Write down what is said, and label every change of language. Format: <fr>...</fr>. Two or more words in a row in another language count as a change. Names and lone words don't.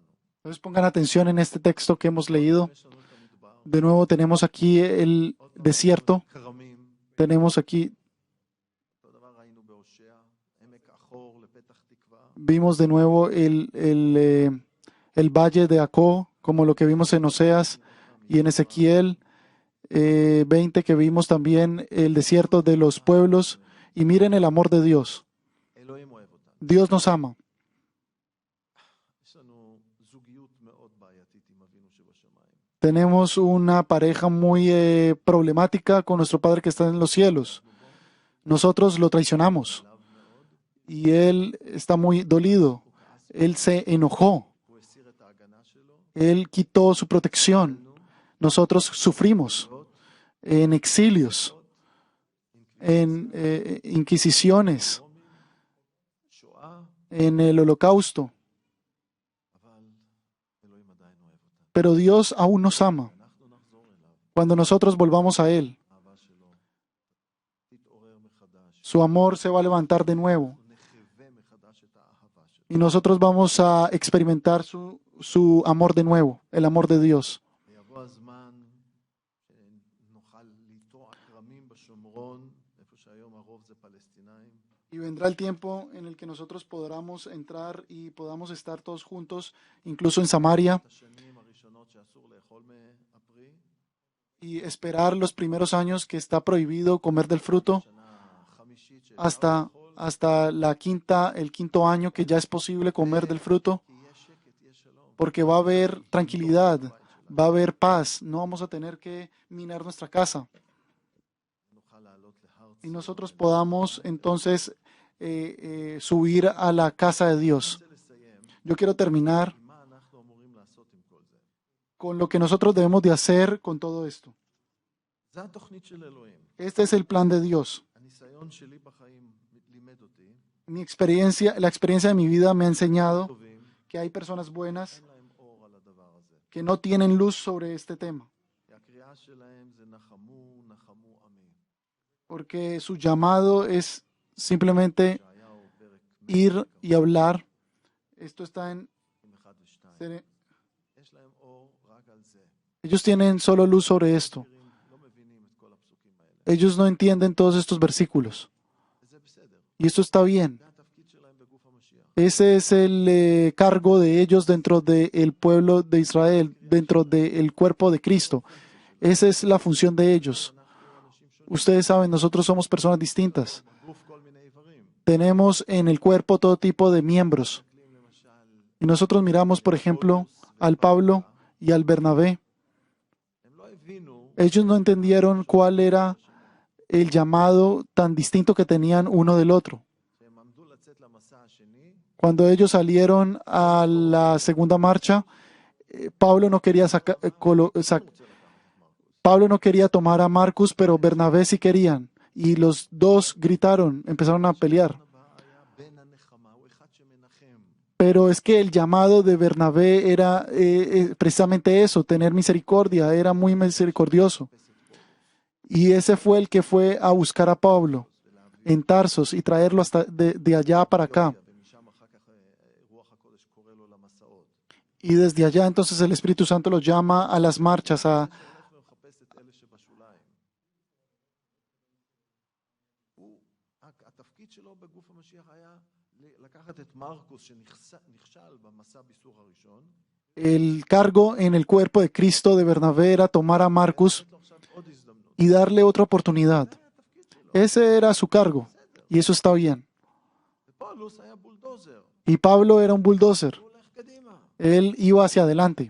<es>Entonces pongan atención en este texto que hemos leído.</es> <he>יש לנו את המדבר,</he> <es>De nuevo tenemos aquí el desierto,</es> <he>כרמים,</he> <es>tenemos aquí,</es> <he>אותו דבר ראינו בהושע, עמק החור לפתח תקווה,</he> <es>vimos de nuevo el valle de Acó, como lo que vimos en Oseas y en Ezequiel 20, que vimos también el desierto de los pueblos. Y miren el amor de Dios.</es> <he>אלוהים אוהב אותנו.</he> <es>Dios nos ama.</es> <he>יש לנו זוגיות מאוד בעייתית עם אבינו שבשמיים.</he> <es>Tenemos una pareja muy problemática con nuestro Padre que está en los cielos. Nosotros lo traicionamos</es> <he>עליו מאוד,</he> <es>y Él está muy dolido.</es> <he>הוא כעס,</he> <es>Él se enojó.</es> <he>הוא הסיר את ההגנה שלו,</he> <es>Él quitó su protección.</es> <he>לנו,</he> <es>Nosotros sufrimos</es> <he>להיות,</he> <es>en exilios, en inquisiciones,</es> <he>רומים, שואה,</he> <es>en el holocausto.</es> <he>אבל אלוהים עדיין אוהב אותנו.</he> <es>Pero Dios aún nos ama.</es> <he>אנחנו נחזור אליו,</he> <es>Cuando nosotros volvamos a Él,</es> <he>האהבה שלו תתעורר מחדש.</he> <es>su amor se va a levantar de nuevo.</es> <he>אנחנו נחווה מחדש את האהבה שלו.</he> <es>Y nosotros vamos a experimentar su amor de nuevo, el amor de Dios.</es> <he>ויבוא הזמן שנוכל לטוע כרמים בשומרון, איפה שהיום הרוב זה פלסטינאים,</he> <es>Y vendrá el tiempo en el que nosotros podamos entrar y podamos estar todos juntos, incluso en Samaria,</es> <he>את השנים הראשונות שאסור לאכול מהפרי,</he> <es>y esperar los primeros años que está prohibido comer del fruto,</es> <he>שנה החמישית שאפשר לאכול,</he> <es>hasta el quinto año que ya es posible comer del fruto,</es> <he>כי יש שקט, יש שלום.</he> <es>porque va a haber tranquilidad, va a haber paz, no vamos a tener que minar nuestra casa.</es> <he>נוכל לעלות להר</he> <es>Y</es> <he>ציון.</he> <es>nosotros podamos entonces subir a la casa de Dios.</es> <he>אני רוצה לסיים</he> <es>Yo quiero terminar</es> <he>עם מה אנחנו אמורים לעשות עם כל זה.</he> <es>con lo que nosotros debemos de hacer con todo esto.</es> <he>זה התוכנית של אלוהים.</he> <es>Este es el plan de Dios.</es> <he>הניסיון שלי בחיים לימד אותי,</he> <es>La experiencia de mi vida me ha enseñado</es> <he>טובים,</he> <es>que hay personas buenas</es> <he>אין להם אור על הדבר הזה.</he> <es>que no tienen luz sobre este tema,</es> <he>כי הקריאה שלהם זה נחמו, נחמו עמי.</he> <es>porque su llamado es simplemente</es> <he>ישעיהו פרק</he> <es>ir y hablar. Esto está en...</es> <he>1 ו-2. יש להם אור רק על זה.</he> <es>Ellos tienen solo luz sobre esto.</es> <he>לא מבינים את כל הפסוקים האלה.</he> <es>Ellos no entienden todos estos versículos.</es> <he>וזה בסדר.</he> <es>Y esto está bien.</es> <he>זה התפקיד שלהם בגוף המשיח.</he> <es>Ese es el cargo de ellos dentro del pueblo de Israel, dentro del cuerpo de Cristo. Esa es la función de ellos.</es> <he>אנחנו אנשים שונים.</he> <es>Ustedes saben, nosotros somos personas distintas.</es> <he>בגוף כל מיני איברים.</he> <es>Tenemos en el cuerpo todo tipo de miembros.</es> <he>מסתכלים למשל,</he> <es>Y nosotros miramos, por ejemplo, al Pablo y al Bernabé.</es> <he>הם לא הבינו</he> <es>Ellos no entendieron cuál era el llamado tan distinto que tenían uno del otro.</es> <he>שהם עמדו לצאת למסע השני,</he> <es>Cuando ellos salieron a la segunda marcha, Pablo no quería Pablo no quería tomar a Marcus, pero Bernabé sí querían. Y los dos gritaron, empezaron a pelear. Pero es que el llamado de Bernabé era precisamente eso, tener misericordia, era muy misericordioso. Y ese fue el que fue a buscar a Pablo en Tarsos y traerlo hasta de allá para acá. Y desde allá entonces el Espíritu Santo los llama a las marchas,</es> <he>התפקיד שלו בגוף המשיח היה לקחת את מרקוס שנכשל במסע ביסור הראשון.</he> <es>El cargo en el cuerpo de Cristo de Bernabé era tomar a Marcus y darle otra oportunidad. Ese era su cargo y eso está bien. Y Pablo era un bulldozer. Él iba hacia adelante.</es>